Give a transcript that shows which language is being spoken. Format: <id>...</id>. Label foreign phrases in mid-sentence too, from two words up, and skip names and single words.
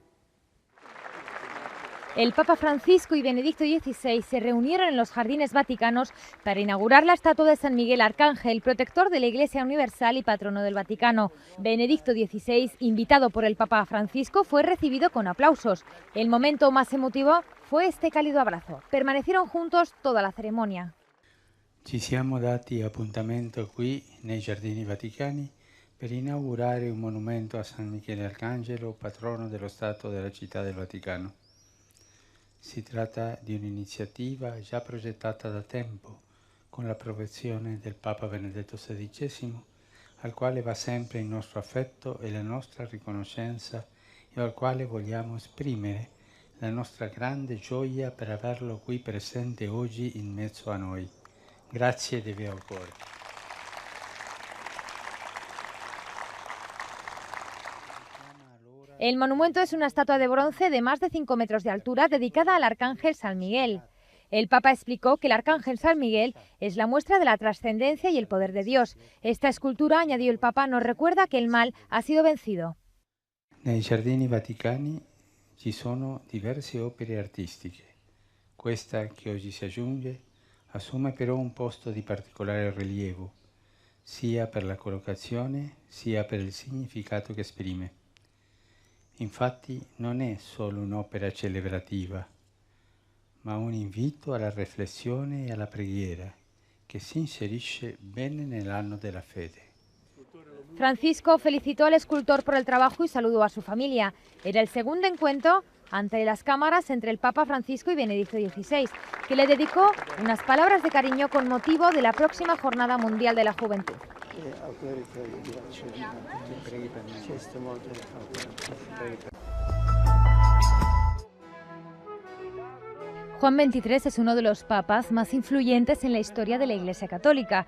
<es>El Papa Francisco y Benedicto XVI se reunieron en los Jardines Vaticanos para inaugurar la estatua de San Miguel Arcángel, protector de la Iglesia Universal y patrono del Vaticano. Benedicto XVI, invitado por el Papa Francisco, fue recibido con aplausos. El momento más emotivo fue este cálido abrazo. Permanecieron juntos toda la ceremonia.</es> <it>Ci siamo dati appuntamento qui nei Giardini Vaticani per inaugurare un monumento a San Michele Arcangelo, patrono dello Stato della Città del Vaticano. Si tratta di un'iniziativa già progettata da tempo, con l'approvazione del Papa Benedetto XVI, al quale va sempre il nostro affetto e la nostra riconoscenza e al quale vogliamo esprimere la nostra grande gioia per averlo qui presente oggi in mezzo a noi. Grazie di vero cuore.</it> <es>El monumento es una estatua de bronce de más de 5 metros de altura dedicada al Arcángel San Miguel. El Papa explicó que el Arcángel San Miguel es la muestra de la trascendencia y el poder de Dios. Esta escultura, añadió el Papa, nos recuerda que el mal ha sido vencido.</es> <it>Nei Giardini Vaticani ci sono diverse opere artistiche. Questa che oggi si aggiunge assume però un posto di particolare rilievo, sia per la collocazione sia per il significato che esprime. Infatti non è solo un'opera celebrativa, ma un invito alla riflessione e alla preghiera che si inserisce bene nell'anno della fede.</it> <es>Francisco felicitó al escultor por el trabajo y saludó a su familia. Era el segundo encuentro ante las cámaras entre el Papa Francisco y Benedicto XVI, que le dedicó unas palabras de cariño con motivo de la próxima Jornada Mundial de la Juventud. Juan XXIII es uno de los papas más influyentes en la historia de la Iglesia Católica.</es>